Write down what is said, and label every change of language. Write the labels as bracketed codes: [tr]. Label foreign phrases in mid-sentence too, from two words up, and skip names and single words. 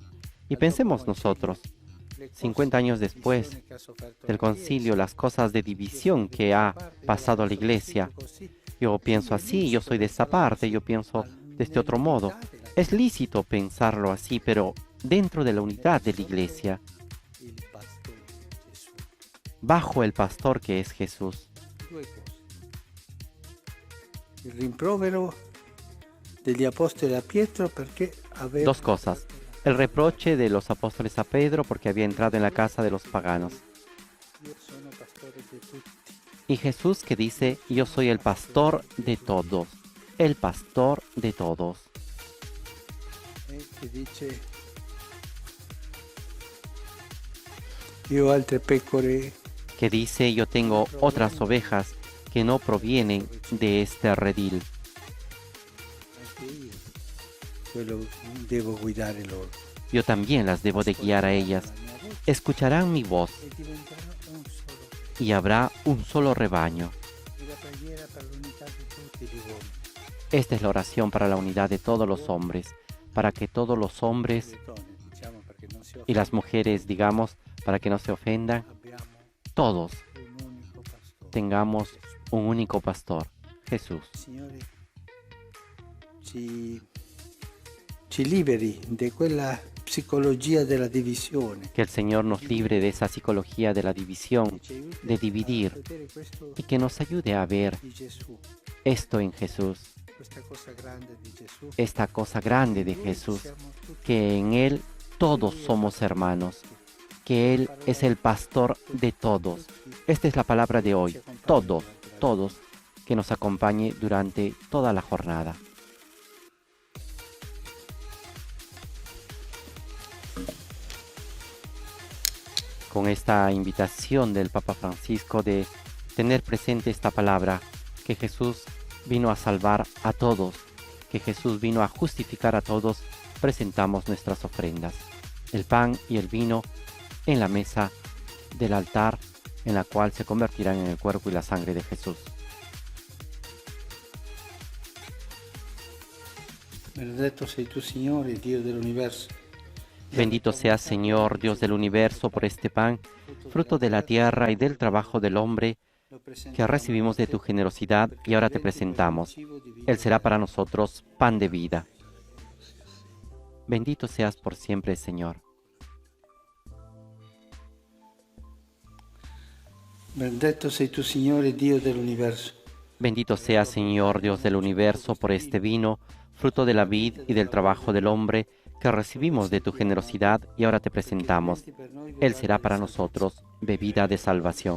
[es] Y pensemos nosotros, 50 años después del concilio, las cosas de división que ha pasado a la iglesia. Yo pienso así, yo soy de esta parte, yo pienso de este otro modo. Es lícito pensarlo así, pero dentro de la unidad de la iglesia, bajo el pastor que es Jesús. [it] Il rimprovero degli apostoli a Pietro perché aveva... [es] Dos cosas. El reproche de los apóstoles a Pedro porque había entrado en la casa de los paganos. [it] Io sono pastore di tutti. [es] Y Jesús que dice, yo soy el pastor de todos. El pastor de todos. [it] Che dice io ho altre pecore [es] Que dice, yo tengo otras ovejas que no provienen de este redil. [it] anche io quello devo guidare loro [es] Yo también las debo de guiar a ellas. [it] la mia voce [es] Escucharán mi voz [it] e diventeranno un solo. [es] y habrá un solo rebaño. [it] E la preghiera per l'unità di tutti gli uomini. [es] Esta es la oración para la unidad de todos los hombres, para que todos los hombres [it] Le donne, diciamo, perché non si [es] y las mujeres, digamos, para que no se ofendan, [it] abbiamo [es] todos [it] un unico pastore. [es] tengamos un único pastor, Jesús. [it] Signore, ci liberi di quella psicologia della divisione. [es] Que el Señor nos libre de esa psicología de la división, [it] Ci aiuti [es] de a dividir, [it] vedere questo [es] y que nos ayude a ver [it] di Gesù, [es] esto en Jesús, [it] questa cosa grande di Gesù. [es] esta cosa grande de [it] Noi [es] Jesús, [it] siamo tutti [es] que en Él todos somos hermanos, que Él es el pastor de todos. Esta es la palabra de hoy, todos, todos, que nos acompañe durante toda la jornada. Con esta invitación del Papa Francisco de tener presente esta palabra, que Jesús vino a salvar a todos, que Jesús vino a justificar a todos, presentamos nuestras ofrendas, el pan y el vino en la mesa del altar, en la cual se convertirán en el cuerpo y la sangre de Jesús. [it] Benedetto sei tu, Signore, Dio dell'universo. [es] Bendito seas, Señor, Dios del universo, por este pan, fruto de la tierra y del trabajo del hombre, que recibimos de tu generosidad y ahora te presentamos. Él será para nosotros pan de vida. Bendito seas por siempre, Señor. [it] Benedetto sei tu, Signore, Dio dell'universo. [es] Bendito seas, Señor, Dios del universo, por este vino, fruto de la vid y del trabajo del hombre, que recibimos de tu generosidad y ahora te presentamos. Él será para nosotros bebida de salvación.